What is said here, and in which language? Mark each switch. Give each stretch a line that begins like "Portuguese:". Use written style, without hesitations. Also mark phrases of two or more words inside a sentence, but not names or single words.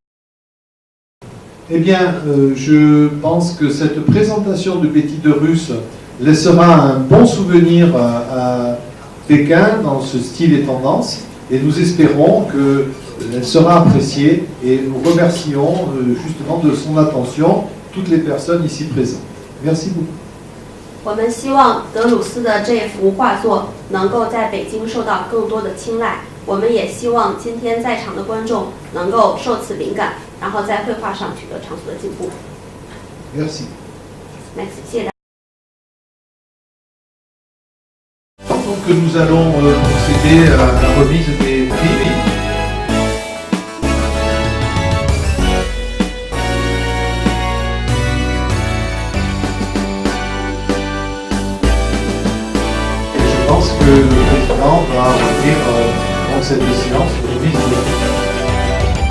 French: Eh bien, je pense que cette présentation de Betty de Russe laissera un bon souvenir à Pékin dans ce style et tendance, et nous espérons qu'elle sera appréciée, et nous remercions justement de son attention toutes les personnes ici présentes. Merci beaucoup.
Chinese: 我们希望德鲁斯的这幅画作能够在北京受到更多的青睐。我们也希望今天在场的观众能够受此灵感，然后在绘画上取得长足的进步。
French: Merci. Merci，
Chinese: 谢谢大家。
French: Donc nous allons procéder à la remise des prix. Je pense que le président va ouvrir dans cette séance de remise de prix.